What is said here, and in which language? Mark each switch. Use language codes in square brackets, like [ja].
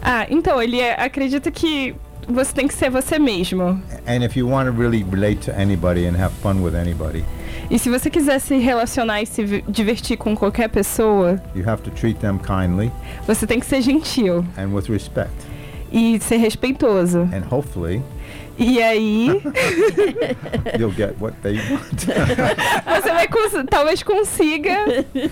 [pt] Então ele acredita que você tem que ser você mesmo. [en] And if you want to really relate to anybody and have fun with anybody. [pt] E se você quiser se relacionar e se divertir com qualquer pessoa, [en] you have to treat them kindly. [pt] Você tem que ser gentil. [en] And with respect. [pt] E ser respeitoso. [en] And hopefully. [pt] E aí? [en] You'll get what they want. [pt] Você vai talvez consiga